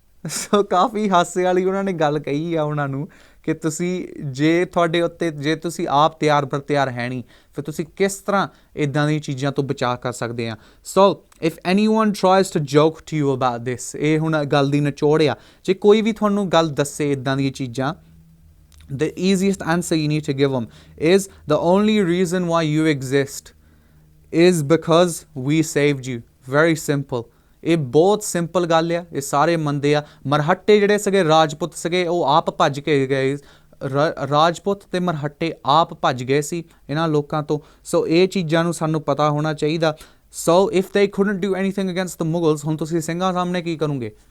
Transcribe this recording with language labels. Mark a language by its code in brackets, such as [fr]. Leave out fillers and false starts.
[pa] ਸੋ ਕਾਫੀ ਹਾਸੇ ਵਾਲੀ ਉਹਨਾਂ ਨੇ ਗੱਲ ਕਹੀ ਆ ਉਹਨਾਂ ਨੂੰ ਕਿ ਤੁਸੀਂ ਜੇ ਤੁਹਾਡੇ ਉੱਤੇ, ਜੇ ਤੁਸੀਂ ਆਪ ਤਿਆਰ ਬਰ ਤਿਆਰ ਹੈ ਨਹੀਂ, ਫਿਰ ਤੁਸੀਂ ਕਿਸ ਤਰ੍ਹਾਂ ਇੱਦਾਂ ਦੀਆਂ ਚੀਜ਼ਾਂ ਤੋਂ ਬਚਾਅ ਕਰ ਸਕਦੇ ਆ। [en] so if anyone tries to joke to you about this, [pa] ਇਹ ਹੁਣ ਗੱਲ ਦੀ ਨਿਚੋੜ ਆ। ਜੇ ਕੋਈ ਵੀ ਤੁਹਾਨੂੰ ਗੱਲ ਦੱਸੇ ਇੱਦਾਂ ਦੀਆਂ ਚੀਜ਼ਾਂ, [en] the easiest answer you need to give them is the only reason why you exist is because we saved you. Very simple. [pa] ਇਹ ਬਹੁਤ ਸਿੰਪਲ ਗੱਲ ਆ, ਇਹ ਸਾਰੇ ਮੰਨਦੇ ਆ। ਮਰਹੱਟੇ ਜਿਹੜੇ ਸੀਗੇ, ਰਾਜਪੂਤ ਸੀਗੇ, ਉਹ ਆਪ ਭੱਜ ਕੇ ਗਏ। ਰਾਜਪੂਤ ਤੇ ਮਰਹੱਟੇ ਆਪ ਭੱਜ ਗਏ ਸੀ ਇਹਨਾਂ ਲੋਕਾਂ ਤੋਂ। ਸੋ ਇਹ ਚੀਜ਼ਾਂ ਨੂੰ ਸਾਨੂੰ ਪਤਾ ਹੋਣਾ ਚਾਹੀਦਾ। ਸੋ if [en] they couldn't do anything against the Mughals, [pa] ਹੁਣ ਤੁਸੀਂ ਸਿੰਘਾਂ ਸਾਹਮਣੇ ਕੀ ਕਰੋਗੇ?